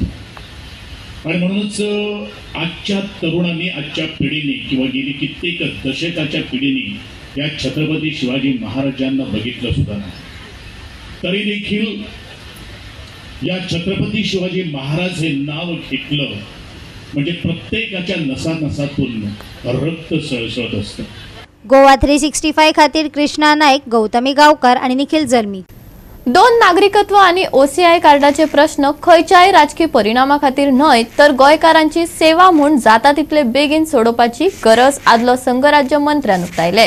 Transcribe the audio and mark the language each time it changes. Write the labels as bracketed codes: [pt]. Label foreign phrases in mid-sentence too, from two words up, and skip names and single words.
[mr] आणि म्हणूनच आजच्या तरुणांनी, आजच्या पिढीने किंवा गेली कित्येक दशकाच्या पिढीने या छत्रपती शिवाजी महाराजांना बघितलं सुद्धा नाही, तरी देखील या छत्रपती शिवाजी महाराज हे नाव घेतलं म्हणजे प्रत्येकाच्या नसानसातून रक्त सळसळत असतं. [kok] गोवा 365 खातीर कृष्णा नाईक, गौतमी गावकर आणि निखिल जल्मी. 2 नागरिकत्व आणि OCI कार्डाचे प्रश्न खंयच्याय राजकीय परिणामा खातीर न्हय तर गोंयकारांची सेवा म्हूण जाता तितले बेगीन सोडोवपाची गरज आदलो संघराज्य मंत्र्यान उक्तायले.